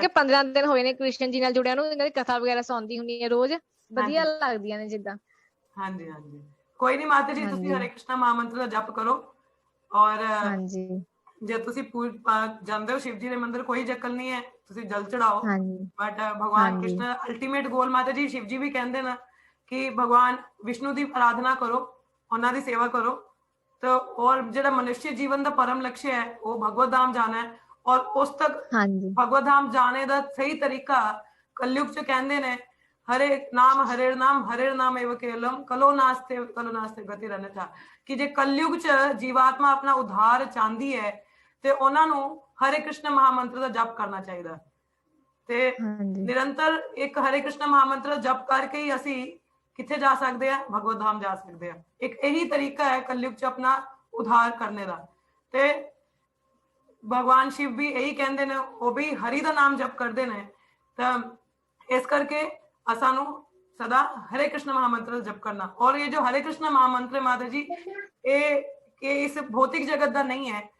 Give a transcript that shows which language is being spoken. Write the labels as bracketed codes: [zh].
[pa] ਕਿਹਾ 15 ਦਿਨ ਹੋਏ ਨੇ ਕ੍ਰਿਸ਼ਨ ਜੀ ਨਾਲ ਜੁੜਿਆਂ ਨੂੰ, ਇਹਨਾਂ ਦੀ ਕਥਾ ਵਗੈਰਾ ਸੁਣਦੀ ਹੁੰਦੀ ਹੈ ਰੋਜ਼, [hi] हाँ [pa] ਵਧੀਆ [hi] जी, [pa] ਲੱਗਦੀਆਂ ਨੇ ਜਿੱਦਾਂ। [hi] हाँ जी, हाँ जी। कोई नहीं माता जी, [pa] ਤੁਸੀਂ ਹਾਂਜੀ हरे कृष्णा महामंत्र ਦਾ ਜਪ ਕਰੋ। [hi] ਔਰ [pa] ਹਾਂਜੀ ਜੇ ਤੁਸੀਂ ਜਾਂਦੇ ਹੋ शिव जी ਦੇ ਮੰਦਿਰ, ਕੋਈ ਚੱਕਰ ਨਹੀਂ ਹੈ, ਤੁਸੀਂ ਜਲ ਚੜਾਓ। ਹਾਂਜੀ ਬਟ ਭਗਵਾਨ ਹਾਂਜੀ ਕ੍ਰਿਸ਼ਨ ਅਲਟੀਮੇਟ ਗੋਲ ਮਾਤਾ ਜੀ शिव जी ਵੀ ਕਹਿੰਦੇ ਨਾ ਕਿ ਭਗਵਾਨ ਵਿਸ਼ਨੂੰ ਦੀ ਆਰਾਧਨਾ ਕਰੋ, ਉਹਨਾਂ ਦੀ ਸੇਵਾ ਕਰੋ। [hi] तो और [pa] ਜਿਹੜਾ [hi] मनुष्य जीवन ਦਾ परम लक्ष्य है वो भगवत धाम जाना है। और उस तक [pa] ਹਾਂਜੀ [hi] भगवत धाम जाने ਦਾ सही तरीका कलयुग [pa] ਚ ਕਹਿੰਦੇ ਨੇ [sa] हरे नाम एव केवलम कलो नास्ते गति रनथा। [pa] ਕਿ ਜੇ कलयुग ਚ ਜੀਵਾਤਮਾ ਆਪਣਾ ਉਧਾਰ ਚਾਹੁੰਦੀ ਹੈ ਤੇ ਉਹਨਾਂ ਨੂੰ हरे कृष्ण महामंत्र ਦਾ ਜਪ ਕਰਨਾ ਚਾਹੀਦਾ। ਤੇ ਹਾਂਜੀ ਨਿਰੰਤਰ ਇੱਕ हरे कृष्ण महामंत्र ਜਪ ਕਰਕੇ ਹੀ ਅਸੀਂ ਕਿੱਥੇ ਜਾ ਸਕਦੇ ਆ? ਭਗਵਤ ਧਾਮ ਜਾ ਸਕਦੇ ਆ। ਇੱਕ ਇਹੀ ਤਰੀਕਾ ਹੈ ਕਲਯੁਗ ਚ ਆਪਣਾ ਉਧਾਰ ਕਰਨੇ ਦਾ। ਤੇ ਭਗਵਾਨ शिव ਵੀ ਇਹੀ ਕਹਿੰਦੇ ਨੇ, ਉਹ ਵੀ ਹਰੀ ਦਾ ਨਾਮ ਜਪ ਕਰਦੇ ਨੇ। ਤਾਂ ਇਸ ਕਰਕੇ ਸਾਨੂੰ सदा हरे कृष्ण महामंत्र [hi] जप करना। और ये जो हरे कृष्ण महामंत्र माता जी ये इस भौतिक जगत ਦਾ नहीं है।